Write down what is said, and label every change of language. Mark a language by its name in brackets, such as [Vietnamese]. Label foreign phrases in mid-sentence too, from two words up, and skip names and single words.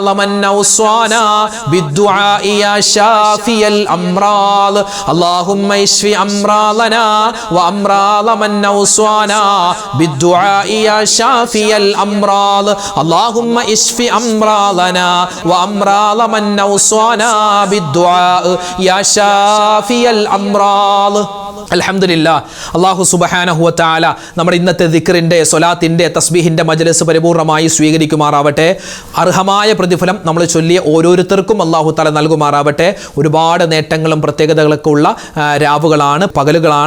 [Arabic] من أوصانا بالدعاء يا شافي الأمراض اللهم اشف أمراضنا وأمراض من أوصانا بالدعاء يا شافي الأمراض اللهم اشف أمراضنا وأمراض من أوصانا بالدعاء يا شافي الأمراض അൽഹംദുലില്ലാഹ്. [Malayalam] അല്ലാഹു [Arabic] سبحانه وتعالى [Malayalam] നമ്മുടെ ഇന്നത്തെ ദിക്റിന്റെ സ്വലാത്തിന്റെ തസ്ബീഹിന്റെ മജ്ലിസ് പരിപൂർണമായി സ്വീകരിക്കുമാറാവട്ടെ. അർഹമായ പ്രതിഫലം നമ്മൾ ചൊല്ലിയ ഓരോരുത്തർക്കും അല്ലാഹു തആല നൽകുമാറാവട്ടെ. ഒരുപാട് നേട്ടങ്ങളും പ്രത്യേകതകളൊക്കെ ഉള്ള രാവുകളാണ്, പകലുകളാണ്.